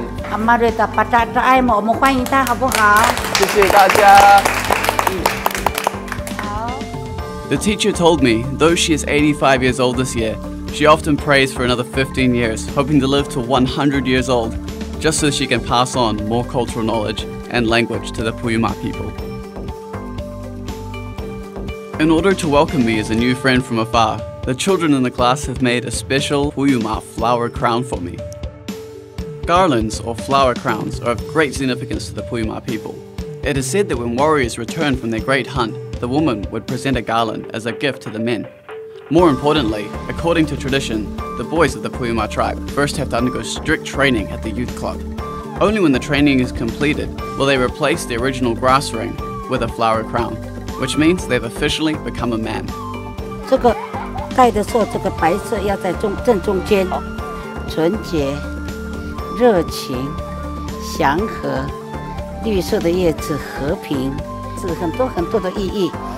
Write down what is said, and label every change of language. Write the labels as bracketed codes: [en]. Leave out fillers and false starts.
[zh] 阿妈对他把他爱我们欢迎他好不好？谢谢大家。 [en] The teacher told me, though she is 85 years old this year, she often prays for another 15 years, hoping to live to 100 years old, just so she can pass on more cultural knowledge and language to the Puyuma people. In order to welcome me as a new friend from afar, the children in the class have made a special Puyuma flower crown for me. Garlands, or flower crowns, are of great significance to the Puyuma people. It is said that when warriors returned from their great hunt, the woman would present a garland as a gift to the men. More importantly, according to tradition, the boys of the Puyuma tribe first have to undergo strict training at the youth club. Only when the training is completed will they replace the original grass ring with a flower crown, which means they've officially become a man. [zh] 这个戴的时候，这个白色要在正中间，纯洁、热情、祥和。绿色的叶子，和平，是很多的意义。